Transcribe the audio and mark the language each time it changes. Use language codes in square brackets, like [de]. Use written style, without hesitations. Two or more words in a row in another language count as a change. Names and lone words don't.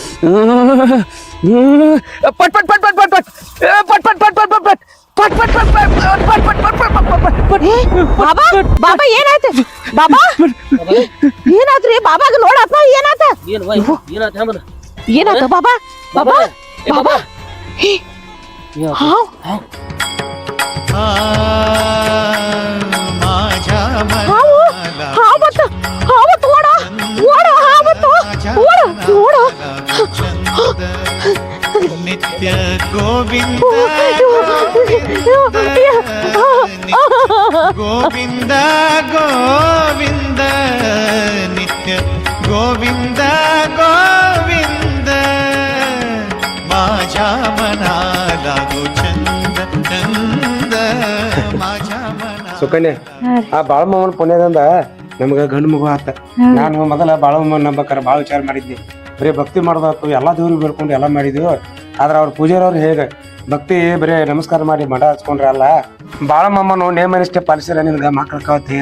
[kn] ಪಟ್ ಪಟ್ ಪಟ್ ಪಟ್ ಪಟ್ ಪಟ್ ಪಟ್ ಪಟ್ ಪಟ್ ಪಟ್ ಪಟ್ ಪಟ್ ಪಟ್ ಪಟ್ ಪಟ್. ಬಾಬಾ ಬಾಬಾ ಏನಾಯ್ತು? ಬಾಬಾ ಏನಾತ್ರಿ? ಬಾಬಾಗ ನೋಡಪ್ಪ ಏನಾತ? ಏನಾತ ಬಾಬಾ? ಬಾಬಾ ಬಾಬಾ [mr] माझ्या मनाला छंद नित्य गोविंद गोविंद गोविंद नित्य गोविंद गोविंद माझ्या मनाला गो छंद छंद माझ्या मना. [kn] ಸುಕನ್ಯ, ಆ ಬಾಳು ಮಾಮನ ಪುಣ್ಯದಿಂದ ನಮಗ ಗಂಡು ಮಗು ಆತ. ನಾನು ಮೊದಲ ಬಾಳು ಮಾಮನ ನಂಬಕಾರ ಬಾಳ ವಿಚಾರ ಮಾಡಿದ್ದೆ. ಬರೀ ಭಕ್ತಿ ಮಾಡೋದಾತು, ಎಲ್ಲಾ ದೇವ್ರಿಗೆ ಬೇಡ್ಕೊಂಡು ಎಲ್ಲ ಮಾಡಿದ್ವಿ. ಆದ್ರ ಅವ್ರ ಪೂಜಾರವ್ರು ಹೇಗೆ ಭಕ್ತಿ ಬರೀ ನಮಸ್ಕಾರ ಮಾಡಿ ಮಠ ಹಚ್ಕೊಂಡ್ರೆ ಅಲ್ಲ, ಬಾಳ ಮಾಮನು ನೇಮ ನಿಷ್ಠೆ ಪಾಲಿಸಿರ ನಿನ್ಗ ಮಕ್ಳ ಕವತ್ತೀರ.